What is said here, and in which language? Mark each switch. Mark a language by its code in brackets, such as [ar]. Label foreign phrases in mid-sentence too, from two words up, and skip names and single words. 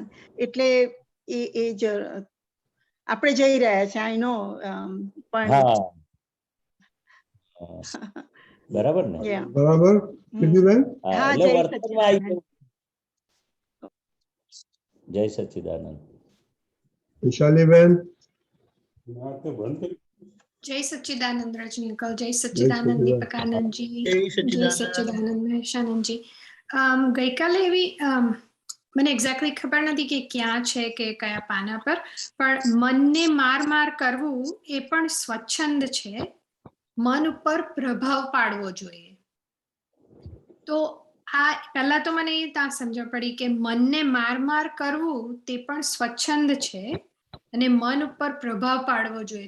[gu] એટલે એ જ આપણે જઈ રહ્યા છે, [en] I know, [gu] પણ બરાબર ને? [en] Yeah. [gu] બરાબર કીધું હા, હા, એટલે જય વર્તનમાં આવી સચ્ચિદાનંદ. જવું. જય સચ્ચિદાનંદ. વિશાલીબેન. [hi] जय सच्चिदानंद रजनीकांत, जय सच्चिदानंद सच्चिदानंद। दीपकानंद जी, जय जय सच्चिदानंद। सच्चिदानंद મહેશાનંદ जी. [gu] ગઈકાલે એવી મને એક્ઝેક્ટલી ખબર નથી કે ક્યાં છે કે કયા પાના પર, પણ મનને માર કરવું એ પણ સ્વચ્છંદ છે, મન ઉપર પ્રભાવ પાડવો જોઈએ. તો આ પહેલા તો મને એ ત્યાં સમજણ પડી કે મનને માર કરવું તે પણ સ્વચ્છંદ છે અને મન ઉપર પ્રભાવ પાડવો જોઈએ.